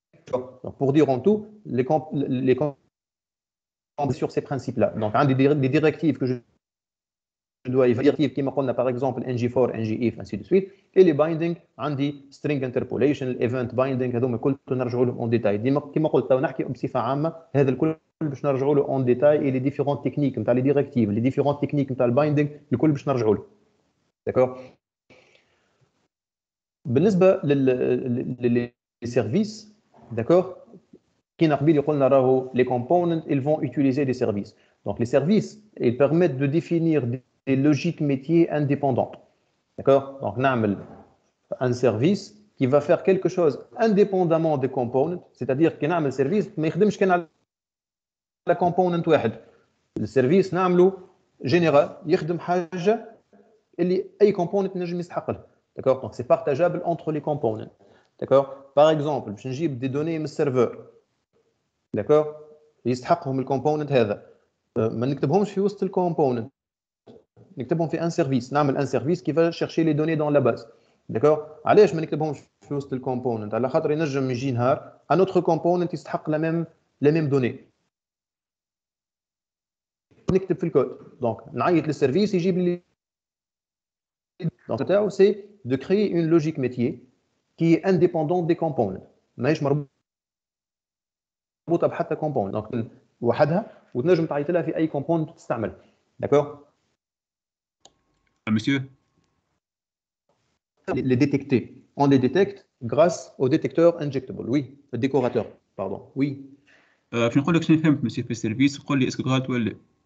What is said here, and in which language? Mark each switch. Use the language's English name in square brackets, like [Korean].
[French] Donc, pour dire en tout, les sur ces principes-là. Donc, un des directives que je dois vérifier, qui m'a par exemple ng4, ngif, ainsi de suite, et les bindings, un des string interpolation, event binding, هذوما كل نرجعوا له en détail. [Arabic] كما قلت نحكي بصفة عامة هذا الكل باش نرجعوا له en détail et les différentes techniques نتاع les directives, les différentes techniques نتاع البايندينغ الكل باش نرجعوا له. [French] D'accord. بالنسبة لل services, d'accord, les components ils vont utiliser des services. Donc les services ils permettent de définir des logiques métiers indépendantes, d'accord. Donc نعمل un service qui va faire quelque chose indépendamment des components, c'est-à-dire que نعمل service ما يخدمش كان على component واحد. [Arabic] السيرفيس نعمله général يخدم حاجة اللي أي component نجم يستحق لها. [French] D'accord. Donc c'est partageable entre les components. D'accord. Par exemple, je نجيب des données من serveur. D'accord. [Arabic] يستحقهم الكومبوننت هذا. ما نكتبهمش في وسط الكومبوننت. نكتبهم في un service. [French] نعمل un service qui va chercher les données dans la base. D'accord. [Arabic] علاش ما نكتبهمش في وسط الكومبوننت؟ على خاطر ينجم يجي نهار un autre component يستحق les mêmes données. نكتب في الكود. Donc نعيط للسيرفيس يجيب لي. [French] Donc c'est de créer une logique métier qui est indépendante des components. [Arabic] ماهيش مربوطه بحتى component. Donc وحدها وتنجم تعيط لها في اي component تستعمل. [French] D'accord. Monsieur. Les détecter. On les détecte grâce au détecteur injectable. Oui, le décorateur. Pardon. Oui. [Arabic] باش نقول لك شنو فهمت مسيو في السيرفيس قول لي اسكو غلط ولا.